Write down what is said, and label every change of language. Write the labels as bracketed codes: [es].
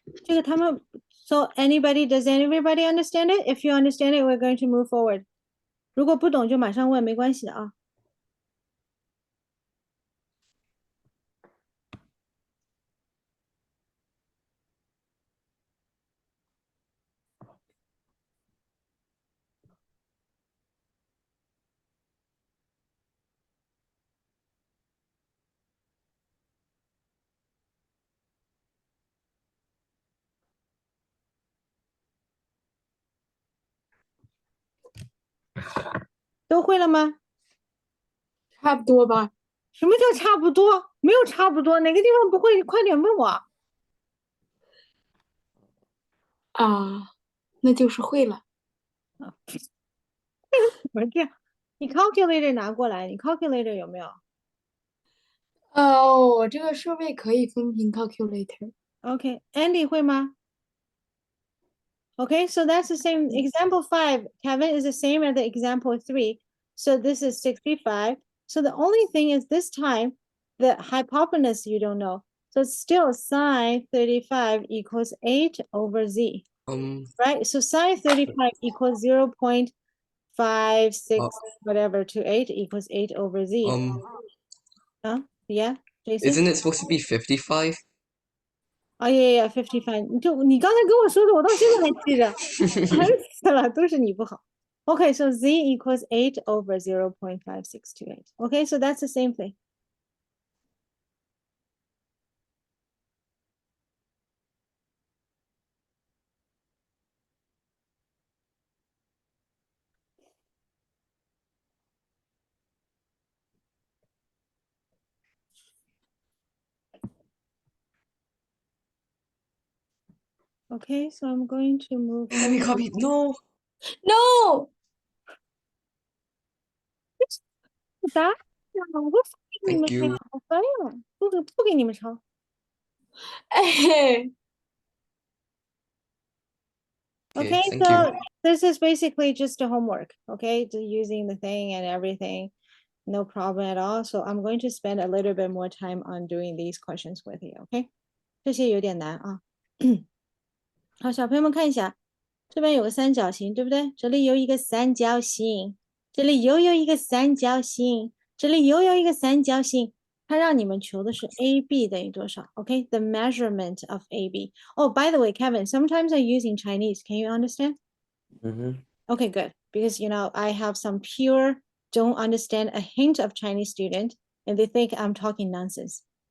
[en] So does everybody understand it? If you understand it, we're going to move forward. [zh] 如果不懂就马上问，没关系的啊。都会了吗？差不多吧。什么叫差不多？没有差不多，哪个地方不会？快点问我。那就是会了。怎么这样？你 calculator 拿过来，你 calculator 有没有？我这个设备可以分屏 calculator。 [en] Okay, Andy [zh] 会吗？ [en] Okay, so that's the same. Example 5, Kevin, is the same as the example 3. So this is 65. So the only thing is this time, the hypotenuse you don't know. So it's still sine 35 equals 8 over z, right? So sine 35 equals 0.56 whatever to 8 equals 8 over z. Yeah, Jason? Isn't it supposed to be 55? Oh yeah, 55. [zh] 你刚才跟我说的，我到现在还记着，烦死了，都是你不好。 [en] Okay, so z equals 8 over 0.5628. Okay, so that's the same thing. Okay, so I'm going to move. Let me copy. No. No， [zh] 答案啊我不给你们 [en] Thank you. [zh] 抄，烦呀，不给你们抄。哎， [en] Okay, Thank so you. this is basically just a homework, okay? Just using the thing and everything, no problem at all. So I'm going to spend a little bit more time on doing these questions with you, okay? [zh] 这些有点难啊。好，小朋友们看一下，这边有个三角形，对不对？这里有一个三角形，这里又有一个三角形，这里又有一个三角形。它让你们求的是 AB 等于多少？Okay, [en] the measurement of AB. Oh, by the way, Kevin, sometimes I use in Chinese. Can you understand? Mm-hmm. Okay, good. Because I have some pure don't understand a hint of Chinese student and they think I'm talking nonsense.